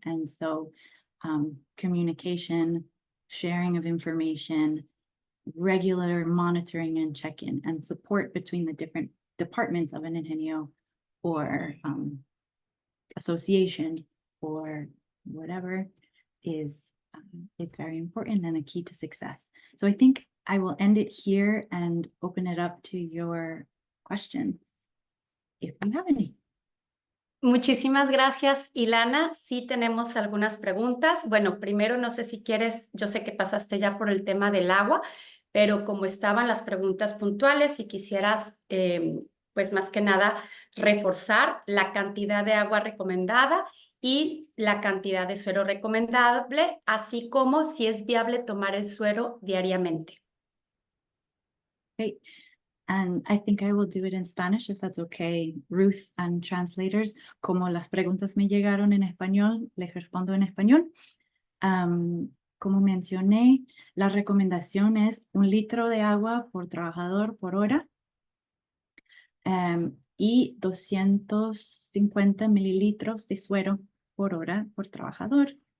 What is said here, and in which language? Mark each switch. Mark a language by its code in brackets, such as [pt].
[en] And so communication, sharing of information, regular monitoring and check-in and support between the different departments of an ingenio or association or whatever is very important and a key to success. So I think I will end it here and open it up to your questions, if you have any. [es] Muchísimas gracias, Ilana. Sí tenemos algunas preguntas. Bueno, primero no sé si quieres, yo sé que pasaste ya por el tema del agua, pero como estaban las preguntas puntuales, si quisieras, pues más que nada, reforzar la cantidad de agua recomendada y la cantidad de suero recomendable, así como si es viable tomar el suero diariamente. [en] Okay. And I think I will do it in Spanish, if that's okay, Ruth and translators. [es] Como las preguntas me llegaron en español, les respondo en español. Como mencioné, la recomendación es 1 litro de agua por trabajador por hora y 250 mililitros de suero por hora por trabajador.